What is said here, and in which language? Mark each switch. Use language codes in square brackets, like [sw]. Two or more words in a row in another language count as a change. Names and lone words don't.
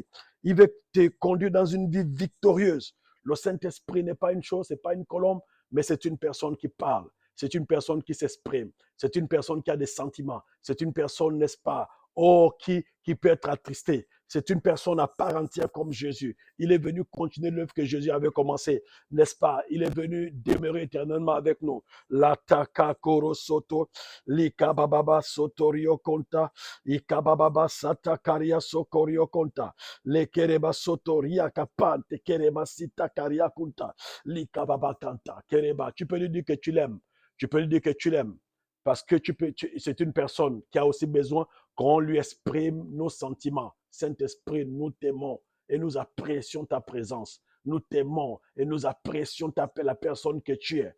[fr] Il veut te conduire dans une vie victorieuse. Le Saint-Esprit n'est pas une chose, c'est pas une colombe, mais c'est une personne qui parle. C'est une personne qui s'exprime. C'est une personne qui a des sentiments. C'est une personne, n'est-ce pas, qui peut être attristée. C'est une personne à part entière comme Jésus. Il est venu continuer l'œuvre que Jésus avait commencée, n'est-ce pas? Il est venu demeurer éternellement avec nous. Lataka koro soto, likababa sotorio konta, ikababa satakaria sokorio konta. Le kereba sotoria kapante kereba sita karia kunta likababa kanta kereba. Tu peux lui dire que tu l'aimes. Tu peux lui dire que tu l'aimes. Parce que c'est une personne qui a aussi besoin qu'on lui exprime nos sentiments. Saint-Esprit, nous t'aimons et nous apprécions ta présence. Nous t'aimons et nous apprécions la personne que tu es.